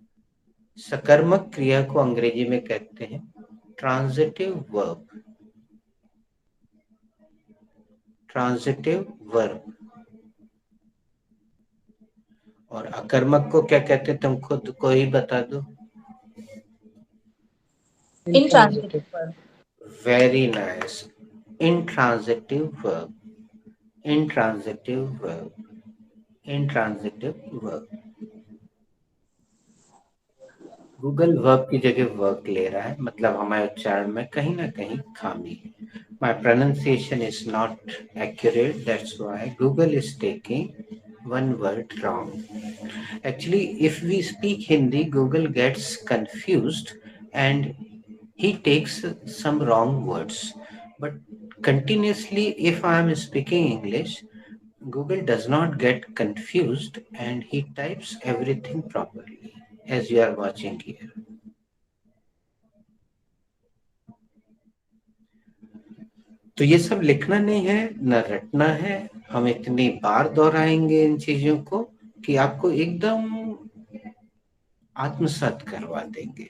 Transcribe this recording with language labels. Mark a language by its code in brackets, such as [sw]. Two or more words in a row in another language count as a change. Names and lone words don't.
[hi] सकर्मक क्रिया को अंग्रेजी में कहते हैं [en] transitive verb, transitive verb. [hi] और अकर्मक को क्या कहते हैं, तुम खुद को ही बता दो। [en] intransitive verb. very nice, intransitive verb, intransitive verb, intransitive verb। [hi] गूगल वर्ब की जगह वर्क ले रहा है, मतलब हमारे उच्चारण में कहीं ना कहीं खामी है। [en] My pronunciation is not accurate, that's why Google is taking one word wrong. Actually, if we speak Hindi, Google gets confused and he takes some wrong words. But continuously, if I am speaking English, Google does not get confused and he types everything properly, as you are watching here. [hi] तो ये सब लिखना नहीं है, न रटना है। हम इतनी बार दोहराएंगे इन चीजों को कि आपको एकदम आत्मसात करवा देंगे।